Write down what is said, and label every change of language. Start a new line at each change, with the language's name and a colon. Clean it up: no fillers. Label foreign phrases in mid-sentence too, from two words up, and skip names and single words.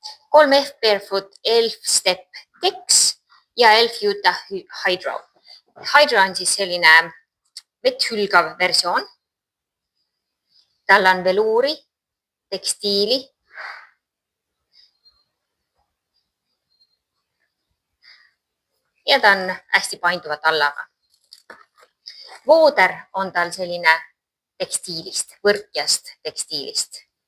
Estonian: 3F Barefoot, Elf Step Tex ja Elf Utah Hydro. Hydro on siis selline vett hülgav versioon. Tal on veluuri, tekstiili ja ta on hästi painduva tallaga. Vooder on tal selline tekstiilist, võrkjast tekstiilist.